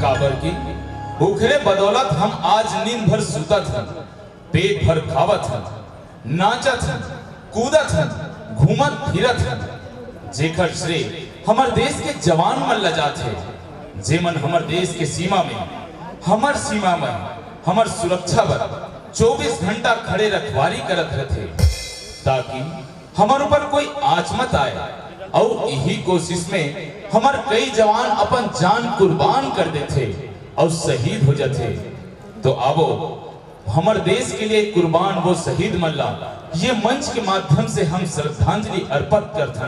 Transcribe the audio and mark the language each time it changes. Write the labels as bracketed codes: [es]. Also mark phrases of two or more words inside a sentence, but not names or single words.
[hne] काबर की उखरे बदौलत हम आज नींद भर सुतत हन, पेट भर खावत हन, नाचत हन, कूदत हन, घूमत फिरत हन। जेकर श्रेय हमारे देश के जवान मन ला जाथे, जेमन हमारे देश के सीमा में हमार सुरक्षा बर 24 घंटा खड़े रखवारी करत रहथे, ताकि हमारे ऊपर कोई आँच मत आए। और यही कोशिश में हमारे कई जवान अपन जान कुर्बान कर देते और शहीद हो जाते। तो अब हमारे देश के लिए कुर्बान वो शहीद मल्ला ये मंच के माध्यम से हम श्रद्धांजलि अर्पित करथन।